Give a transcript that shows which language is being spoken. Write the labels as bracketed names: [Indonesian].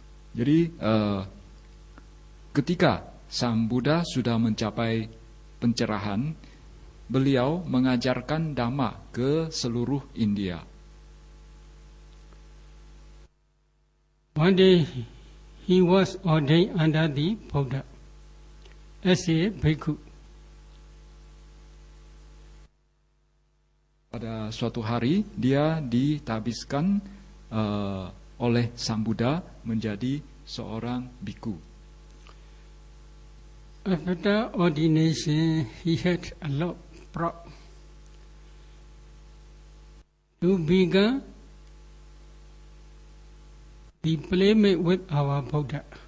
[Indonesian] Jadi ketika sang Buddha sudah mencapai pencerahan, beliau mengajarkan Dhamma ke seluruh India. [English] One day, he was ordained under the Buddha as a bhikkhu. [Indonesian] Pada suatu hari, dia ditabiskan oleh sang Buddha menjadi seorang bhikkhu. [English] After ordination, he had a lot of pride to become the playmate with our Buddha.